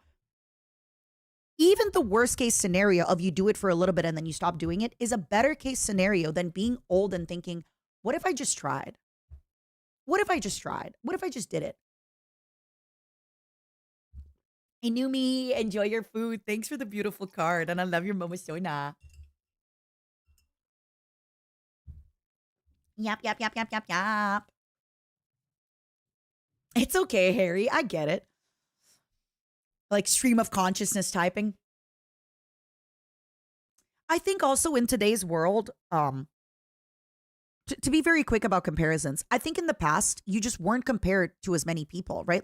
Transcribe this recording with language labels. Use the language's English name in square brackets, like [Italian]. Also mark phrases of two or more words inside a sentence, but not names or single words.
[English] Even the worst case scenario of you do it for a little bit and then you stop doing it is a better case scenario than being old and thinking, what if I just tried? What if I just tried? What if I just did it? Inumi, enjoy your food. Thanks for the beautiful card. And I love your Momosona. Yap, yap, yap, yap, yap, yap. It's okay, Harry. I get it. Like stream of consciousness typing. I think also in today's world, to be very quick about comparisons, I think in the past, you just weren't compared to as many people, right?